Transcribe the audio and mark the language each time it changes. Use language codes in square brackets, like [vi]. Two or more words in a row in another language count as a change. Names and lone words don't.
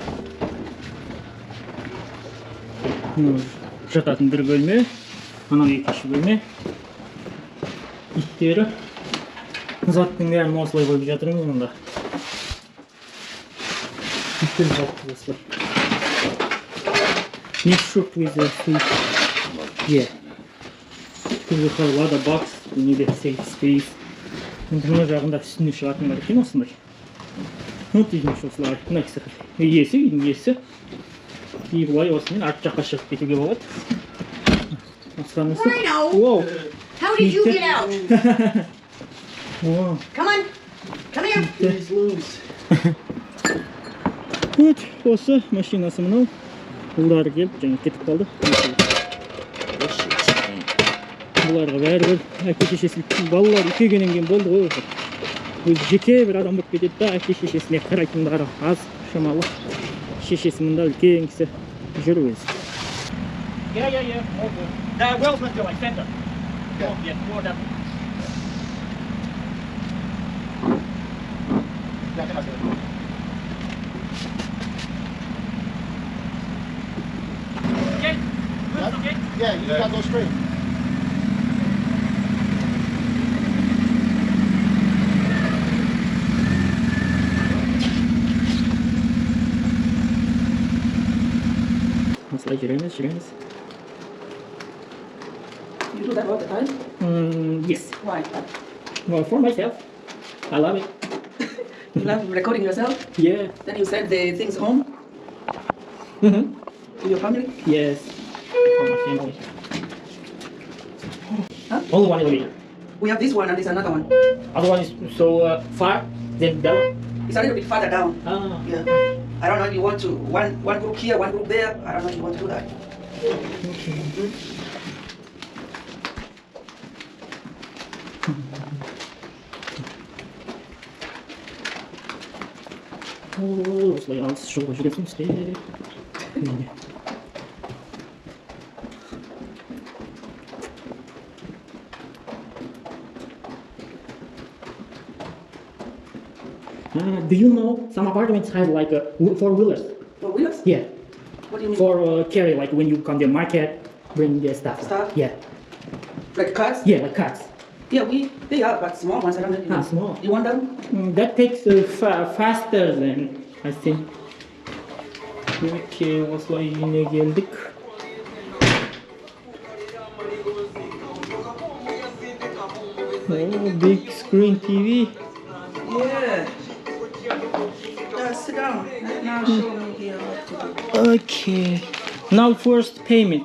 [kk] Жататын бір бөлме. Мынау екінші бөлме. Иттері. Заттың бәрін осылай қойып жатырмыз мұнда. Иттер затты осылай. [en] Next shop with the food. Yeah. We have a lot of box. We need a safe space. [kk] Енді мына жағында үстіне шығатын бар екен осындай. Вот деймін осылай. Мына кісі иесі, үйдің иесі. И бұлай осымен арт жаққа шығып кетуге болады. Асханасы. [en] Wow. How did you get out? Wow. Come on. Come here. He's loose. [kk] Вот, осы машинасы мынау. Бұлары келіп, жаңа кетіп қалды. Бұларға бәрібір әке-шешесі балалар үлкейгеннен кейін болды ғой. Өзі жеке бір адам болып кетеді да, әке-шешесіне қарайтындары аз шамалы. Шешесі мында үлкен кісі жүр өзі. [en] Yeah. That wells must go like center. Yeah, more that. Okay. Yeah, you gotta go straight. [kk] Осылай жүреміз. [en] You do that all the time? Yes. Why? Well, for myself. I love it. You love recording yourself? Yeah. Then you send the things home Mm-hmm. to your family? Yes. For my family. Huh? Only one elevator. We have this one and there's another one. Other one is so far, then down. It's a little bit farther down. Ah. Yeah. I don't know if you want to one group here, one group there. I don't know if you want to do that. [kk] Осылай алыс жолға жүретін істе. [en] Do you know some apartments have like four-wheelers? For wheels? Yeah, What do you mean? for carry like when you come to the market, bring the stuff. Stuff? Yeah, Like cars? yeah, like carts. Yeah, they are, but small ones. I don't know. Ah, small. You want them? That takes faster than I think. [kk] Okay, осылай үйіне келдік. [en] Oh, big screen TV. Yeah. Sit down. Now show me here. Okay. Now first payment.